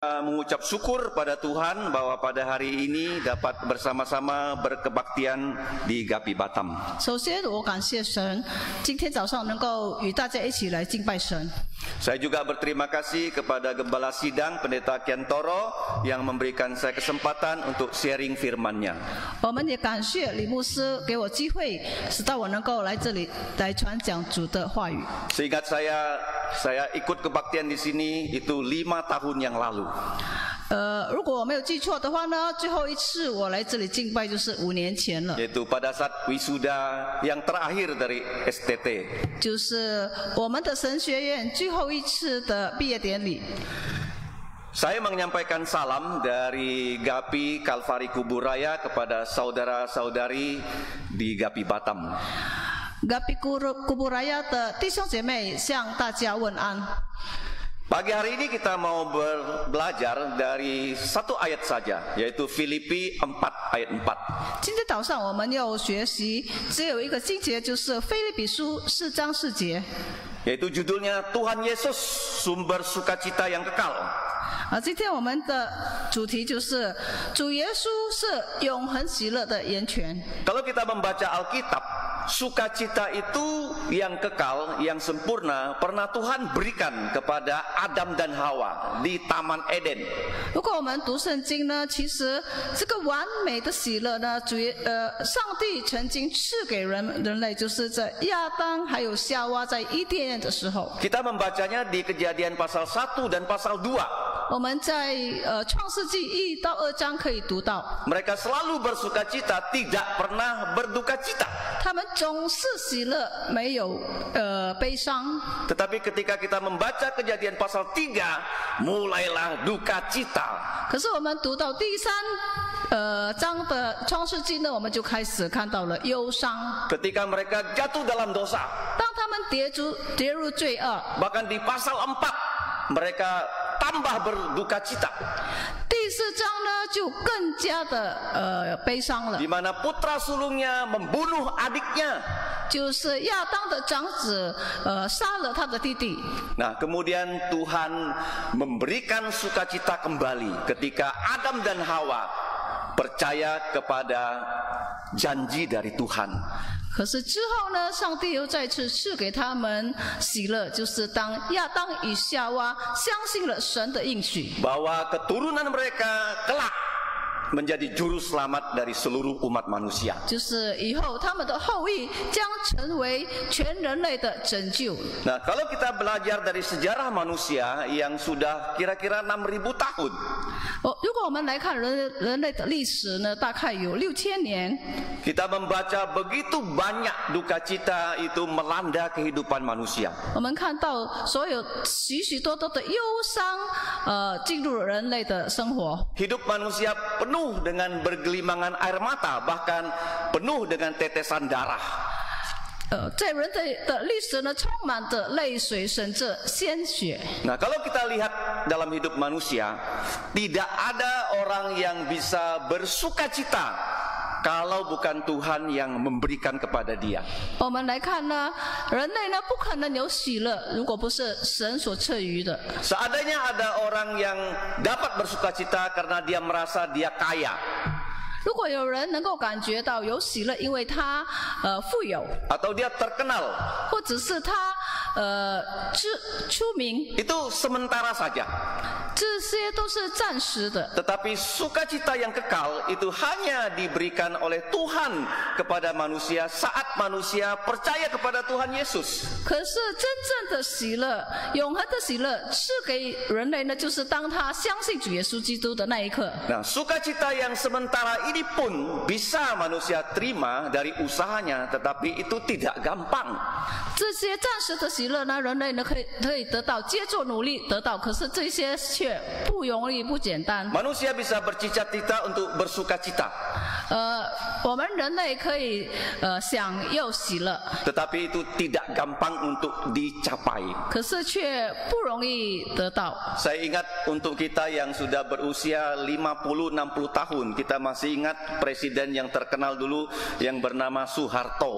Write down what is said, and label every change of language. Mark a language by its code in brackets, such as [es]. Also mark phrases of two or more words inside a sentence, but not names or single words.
[id] mengucap syukur pada Tuhan bahwa pada hari ini dapat bersama-sama berkebaktian di Gapi Batam. [zh] 首先，我感谢神，今天早上能够与大家一起来敬拜神。 [id] Saya juga berterima kasih kepada Gembala Sidang Pendeta Kiantoro yang memberikan saya kesempatan untuk sharing firman-Nya. [zh] 我们也感谢李牧师给我机会，使到我能够来这里来传讲主的话语。 [id] Seingat saya ikut kebaktian di sini itu 5 tahun yang lalu. [zh] 如果我没有记错的话呢，最后一次我来这里敬拜就是5年前了， [id] Yaitu pada saat wisuda yang terakhir dari STT. [zh] 就是我们的神学院最后一次的毕业典礼。 [id] Saya menyampaikan salam dari Gapi Kalvari Kuburaya kepada saudara-saudari di Gapi Batam. [zh] Gapi Kuburaya 的弟兄姐妹向大家问安。 [id] Pagi hari ini kita mau belajar dari satu ayat saja, yaitu Filipi 4 ayat 4. [zh] 今天早上我们要学习只有一个经节，就是腓立比书4章4节。 [id] Yaitu judulnya Tuhan Yesus sumber sukacita yang kekal. [zh] 今天我们的主题就是主耶稣是永恒喜乐的源泉。 [id] Kalau kita membaca Alkitab, sukacita itu yang kekal, yang sempurna pernah Tuhan berikan kepada Adam dan Hawa di Taman Eden. [zh] 如果我们读圣经呢，其实这个完美的喜乐呢，上帝曾经赐给人类，就是在亚当还有夏娃在伊甸园的时候。 [id] Kita membacanya di Kejadian pasal 1 dan pasal 2. [zh] 我们在创世纪1到2章可以读到， [id] Mereka selalu bersukacita, tidak pernah berduka cita. [zh] 他们总是喜乐，没有悲伤。 [id] Tetapi ketika kita membaca Kejadian pasal 3, mulailah duka cita. [zh] 可是我们读到第3章的创世纪呢，我们就开始看到了忧伤。 [id] Ketika mereka jatuh dalam dosa, [zh] 当他们跌入罪恶， [id] bahkan di pasal 4 mereka tambah berduka cita. [zh] 第4章呢就更加的悲伤了 [id] Di。mana putra sulungnya membunuh adiknya. [zh] 就是亚当的长子杀了他的弟弟。 [id] Nah, kemudian Tuhan memberikan sukacita kembali ketika Adam dan Hawa percaya kepada janji dari Tuhan. [zh] 可是之后呢，上帝又再次赐给他们喜乐，就是当亚当与夏娃相信了神的应许， [id] Bahwa keturunan mereka kelak menjadi juru selamat dari seluruh umat manusia. [zh] 就是以后他们的后裔将成为全人类的拯救。 [id] Nah, kalau kita belajar dari sejarah manusia yang sudah kira-kira 6.000 tahun, [zh] 如果我们来看人类的历史呢，大概有6000年。 [id] kita membaca begitu banyak duka cita itu melanda kehidupan manusia. [zh] 我们看到所有许许多多的忧伤，进入人类的生活。 [id] Hidup manusia penuh dengan bergelimangan air mata, bahkan penuh dengan tetesan darah. [zh] 在人类的历史呢，充满着泪水，甚至鲜血。 [id] Nah, kalau kita lihat dalam hidup manusia, tidak ada orang yang bisa bersukacita kalau bukan Tuhan yang memberikan kepada dia. [zh] 我们来看呢，人类呢不可能有喜乐，如果不是神所赐予的。 [id] Seadanya ada orang yang dapat bersukacita karena dia merasa dia kaya. [zh] 如果有人能够感觉到有喜乐，因为他富有， [id] Atau dia terkenal, [zh] 或者是他出名， [id] itu sementara saja. [zh] 这些都是暂时的。 [id] Tetapi sukacita yang kekal itu hanya diberikan oleh Tuhan kepada manusia saat manusia percaya kepada Tuhan Yesus. [zh] 可是真正的喜乐，永恒的喜乐，赐给人类呢，就是当他相信主耶稣基督的那一刻。 [id] Nah, sukacita yang sementara ini pun bisa manusia terima dari usahanya, tetapi itu tidak gampang. [zh] 这些暂时的喜乐呢，人类呢可以得到，借助努力得到，可是这些却不容易、不简单。 [id] Manusia bisa bercita-cita untuk bersukacita. [zh] 我们人类可以享有喜乐， [id] tetapi itu tidak gampang untuk dicapai. [zh] 可是却不容易得到。 [id] Saya ingat untuk kita yang sudah berusia 50-60 tahun, kita masih ingat presiden yang terkenal dulu yang bernama Soeharto.